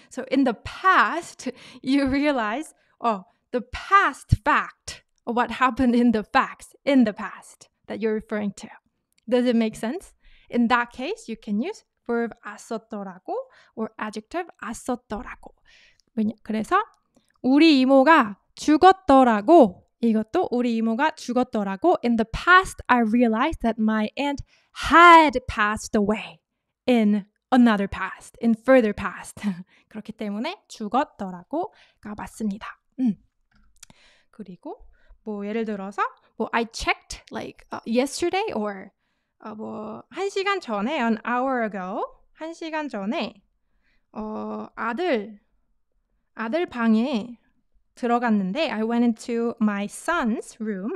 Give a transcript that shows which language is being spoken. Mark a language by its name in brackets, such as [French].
[English] So in the past, you realize, the past fact of what happened in the past that you're referring to. Does it make sense? In that case, you can use verb 썼더라고 or adjective 썼더라고. [Korean] 그래서 우리 이모가 죽었더라고. 이것도 우리 이모가 죽었더라고. [English] In the past, I realized that my aunt had passed away in another past, in further past. [Korean] 그렇기 때문에 죽었더라고가 맞습니다. 그리고 뭐 예를 들어서 뭐 [English] I checked like yesterday [Korean] or 뭐 1시간 전에 [English] an hour ago [Korean] 1시간 전에 아들 방에 들어갔는데 [English] I went into my son's room.